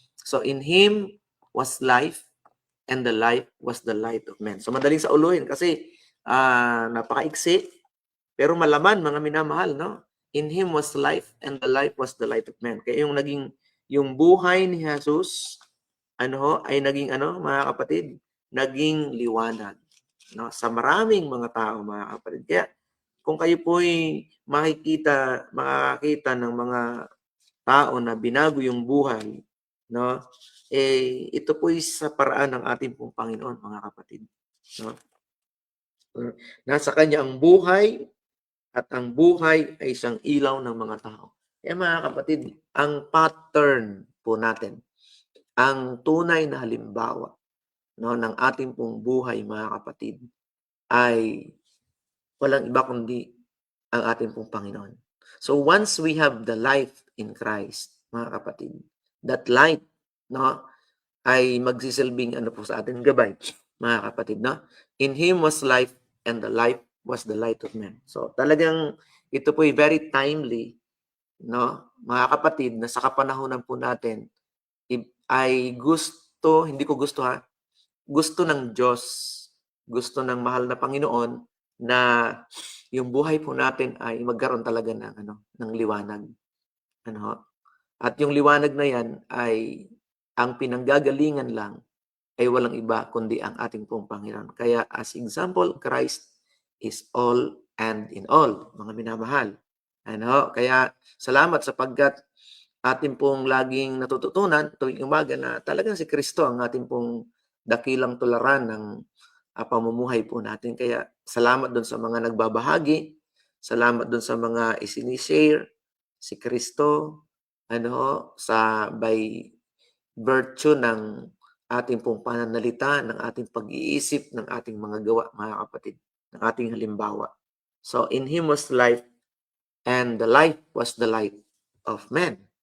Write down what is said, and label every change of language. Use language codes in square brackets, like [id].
[en] So, in Him was life, and the life was the light of men. So, [tl] madaling sa uluhin kasi napakaiksi, pero malaman, mga minamahal, [en] In Him was life, and the life was the light of men. [tl] Kaya yung buhay ni Jesus, ay naging, mga kapatid, naging liwanag, sa maraming mga tao, mga kapatid. Kaya, kung kayo po'y makakita ng mga tao na binago yung buhay, ito po'y sa paraan ng ating pong Panginoon, mga kapatid. Nasa Kanya ang buhay, at ang buhay ay isang ilaw ng mga tao. Kaya, mga kapatid, ang pattern po natin, ang tunay na halimbawa, ng ating pong buhay, mga kapatid, ay walang iba kundi ang ating pong Panginoon. [en] So once we have the life in Christ, mga kapatid, that light, [tl] ay magsisilbing po sa ating gabay, mga kapatid, [en] In Him was life, and the life was the light of men. [tl] So talagang ito po ay [en] very timely, [tl] mga kapatid, na sa kapanahunan po natin ay hindi ko gusto, gusto ng Diyos, gusto ng mahal na Panginoon na yung buhay po natin ay magkaroon talaga ng liwanag. At yung liwanag na yan ay ang pinanggagalingan lang ay walang iba kundi ang ating pong Panginoon. [en] Kaya as example, Christ is all and in all, [tl] mga minamahal. Kaya salamat sapagkat atin pong laging natututunan tuwing umaga na talagang si Kristo ang ating pong dakilang tularan ng pamumuhay po natin. Kaya salamat doon sa mga nagbabahagi, salamat doon sa mga isinishare si Kristo, by virtue ng ating pong pananalita, ng ating pag-iisip, ng ating mga gawa, mga kapatid, ng ating halimbawa. [en] So, in Him was life, and the life was the light of men.